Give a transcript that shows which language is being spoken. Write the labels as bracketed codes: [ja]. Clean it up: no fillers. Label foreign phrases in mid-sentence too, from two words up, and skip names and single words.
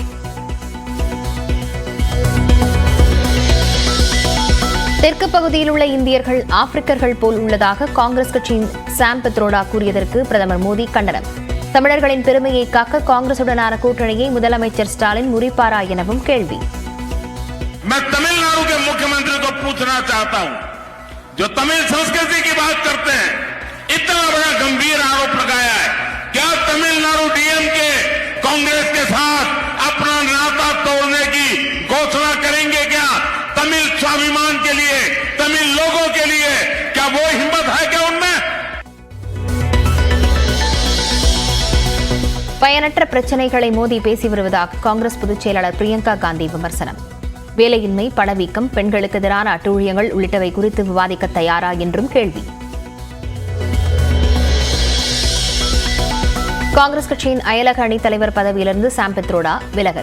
[ta] தெற்கு பகுதியில் உள்ள இந்தியர்கள் ஆப்பிரிக்கர்கள் போல் உள்ளதாக காங்கிரஸ் கட்சியின் சாம் பெத்ரோடா கூறியதற்கு பிரதமர் மோடி கண்டனம். தமிழர்களின் பெருமையை காக்க காங்கிரசுடனான கூட்டணியை முதலமைச்சர் ஸ்டாலின் முறிப்பாரா எனவும் கேள்வி. [hi] मैं तमिलनाडु के मुख्यमंत्री को पूछना चाहता हूं, जो तमिल संस्कृति की बात करते हैं, इतना बड़ा गंभीर आरोप लगाया है, क्या तमिलनाडु डीएमके कांग्रेस के साथ अपना नाता तोड़ने की घोषणा करेंगे? क्या तमिल स्वाभिमान के लिए, तमिल लोगों के लिए क्या वो हिम्मत है क्या उनमें? [ta] பயனற்ற பிரச்சினைகளை மோடி பேசி வருவதாக காங்கிரஸ் பொதுச் செயலாளர் பிரியங்கா காந்தி விமர்சனம். வேலையின்மை, பணவீக்கம், பெண்களுக்கு எதிரான அட்டூழியங்கள் உள்ளிட்டவை குறித்து விவாதிக்க தயாரா என்றும் கேள்வி. காங்கிரஸ் கட்சியின் அயலக அணித் தலைவர் பதவியிலிருந்து சாம் பெத்ரோடா விலகல்.